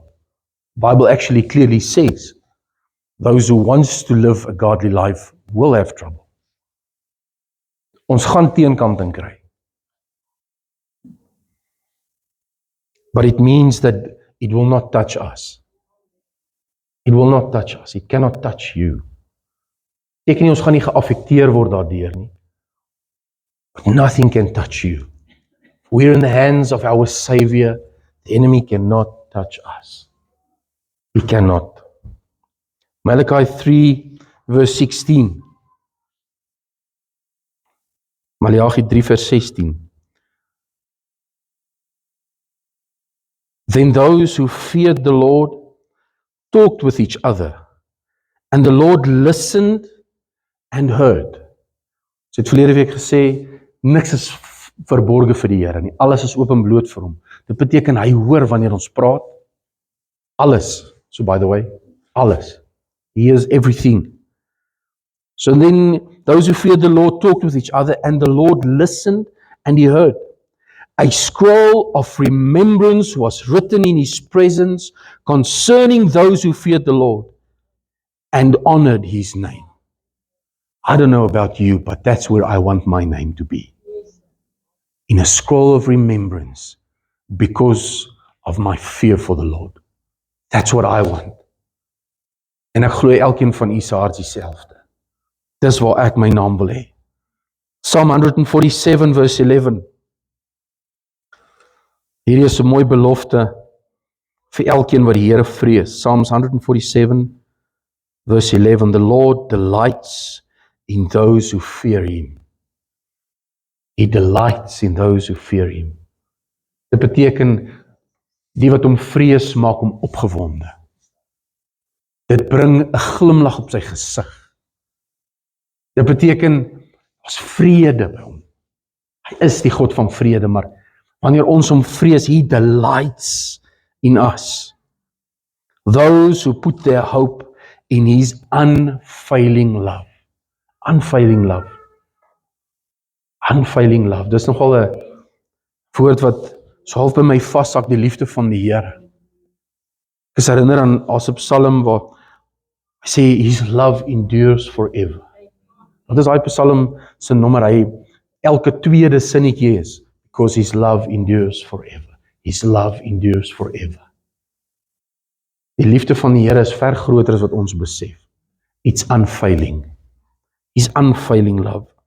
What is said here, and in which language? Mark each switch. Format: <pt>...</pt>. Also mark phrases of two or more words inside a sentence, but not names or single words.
<en>The Bible actually clearly says those who wants to live a godly life will have trouble.</en> <af>Ons gaan teenkanting kry.</af> <en>But it means that it will not touch us. It will not touch us. It cannot touch you.</en> <af>Ek nie ons gaan nie geaffekteer word daardeur nie.</af> <en>But nothing can touch you. We're in the hands of our Savior. The enemy cannot touch us. He cannot. Malachi 3 verse 16. Malachi 3 verse 16. Then those who feared the Lord talked with each other, and the Lord listened and heard.</en> <af>So het verlede week gesê, niks is verborge vir die Here nie. Alles is openbloot vir hom. Dit beteken hy hoor wanneer ons praat.</af> <en>Alles. So by the way, alles. He hears everything. So then those who feared the Lord talked with each other, and the Lord listened and he heard. A scroll of remembrance was written in his presence concerning those who feared the Lord and honored his name. I don't know about you, but that's where I want my name to be. In a scroll of remembrance because of my fear for the Lord. That's what I want.</en> <af>En ek glo elkeen van u se hart dieselfde. Dis waar ek my naam wil hê.</af> <en>Psalm 147 verse 11.</en> <af>Hierdie is 'n mooi belofte vir elkeen wat die Here vrees.</af> <en>Psalms 147 verse 11. The Lord delights in those who fear him. He delights in those who fear him.</en> <af>Dit beteken die wat hom vrees maak hom opgewonde. Dit bring 'n glimlag op sy gesig. Dit beteken ons vrede by hom. Hy is die God van vrede, maar wanneer ons hom vrees,</af> <en>he delights in us. Those who put their hope in his unfailing love. Unfailing love. Unfailing love.</en> <af>Dis nogal 'n woord wat so half by my vassak, die liefde van die Here. Ek is herinner aan 'n Psalm waar hy sê</af> <en>his love endures forever.</en> <af>Wat is daai Psalm se nommer? Hy elke tweede sinnetjie is</af> <en>because his love endures forever. His love endures forever.</en> <af>Die liefde van die Here is ver groter as wat ons besef.</af> <en>It's unfailing. His unfailing love.</en>